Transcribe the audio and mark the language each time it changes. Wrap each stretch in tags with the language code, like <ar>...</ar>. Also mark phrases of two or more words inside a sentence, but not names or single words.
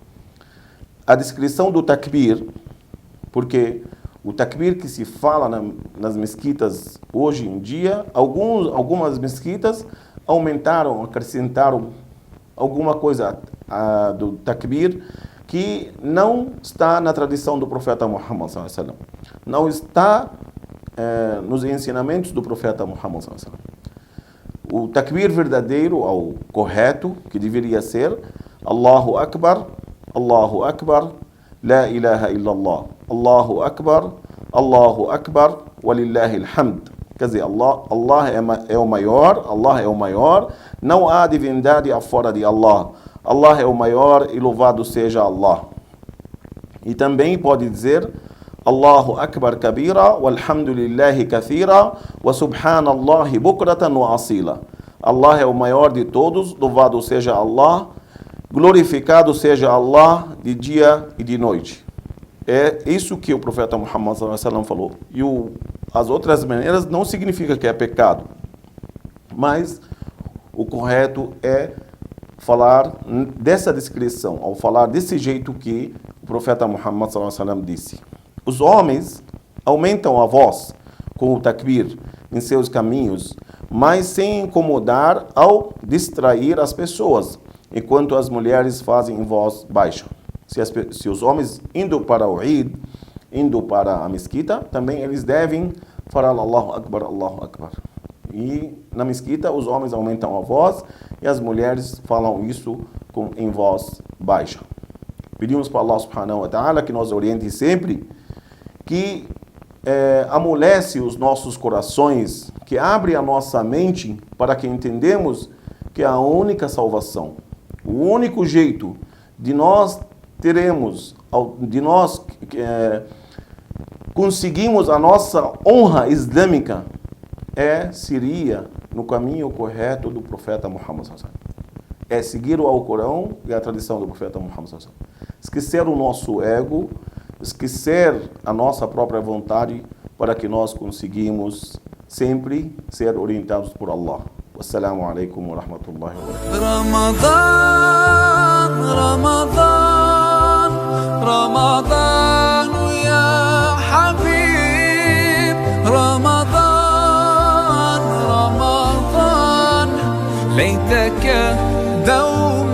<pt>A descrição do takbir, porque o takbir que se fala nas mesquitas hoje em dia, algumas mesquitas aumentaram, acrescentaram alguma coisa do takbir que não está na tradição do profeta Muhammad</pt> <ar>صلى الله عليه وسلم.</ar> <pt>Não está nos ensinamentos do profeta Muhammad</pt> <ar>صلى الله عليه وسلم.</ar> <pt>O takbir verdadeiro, ou correto, que deveria ser</pt> <ar>الله أكبر الله أكبر لا إله إلا الله الله أكبر ولله الحمد.</ar> <pt>Quer dizer, Allah é o maior, não há divindade fora de Allah. Allah é o maior e louvado seja Allah. E também pode dizer</pt> <ar>الله أكبر كبيرا والحمد لله كثيرا وسبحان الله بكرة وأصيلا.</ar> <pt>Allah é o maior de todos, louvado seja Allah, glorificado seja Allah de dia e de noite. É isso que o profeta Muhammad</pt> <ar>صلى الله عليه وسلم</ar> <pt>falou. E as outras maneiras não significa que é pecado. Mas o correto é falar dessa descrição, ao falar desse jeito que o profeta Muhammad</pt> <ar>صلى الله عليه وسلم</ar> <pt>disse. Os homens aumentam a voz com o takbir em seus caminhos, mas sem incomodar ou distrair as pessoas, enquanto as mulheres fazem em voz baixa. Se os homens indo para o Eid, indo para a mesquita, também eles devem falar</pt> <ar>الله أكبر الله أكبر.</ar> <pt>E na mesquita os homens aumentam a voz e as mulheres falam isso em voz baixa. Pedimos para Allah</pt> <ar>سبحانه وتعالى</ar> <pt>que nos oriente sempre, que amolece os nossos corações, que abre a nossa mente para que entendamos que é a única salvação, o único jeito de nós conseguimos a nossa honra islâmica seria no caminho correto do profeta Muhammad</pt> <ar>صلى الله عليه وسلم.</ar> <pt>É seguir o Alcorão e a tradição do profeta Muhammad</pt> <ar>صلى الله عليه وسلم.</ar> <pt>Esquecer o nosso ego, esquecer a nossa própria vontade, para que nós conseguimos sempre ser orientados por Allah.</pt> <ar>والسلام عليكم ورحمة الله وبركاته. رمضان يا حبيب رمضان, ليتك دوما</ar>